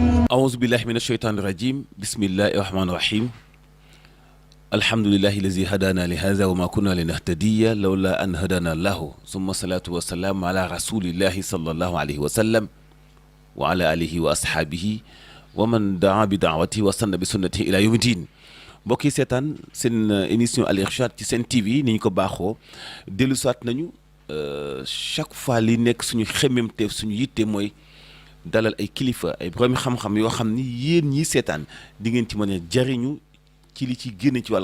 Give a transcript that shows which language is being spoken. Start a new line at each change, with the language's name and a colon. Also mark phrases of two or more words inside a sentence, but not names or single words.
Arabic: أعوذ بالله من الشيطان الرجيم بسم الله الرحمن الرحيم الحمد لله الذي هدانا لهذا وما كنا لنهتدي لولا أن هدانا الله ثم الصلاة والسلام على رسول الله صلى الله عليه وسلم وعلى آله وأصحابه ومن دعا بدعوته وسن بسنته إلى يوم الدين
Wolof: mbokk yi seetaan seen émission Al Irshad ci seen TV ni ñu ko baaxoo dellu saat nañu
French: chaque fois
Wolof: li nekk suñu xemmemteef suñu yitte mooy dalal ay kilifa ay borom xam-xam yoo xam ni yéen ñii seetaan di ngeen ci mën a jariñu ci li ci génne ci wàllu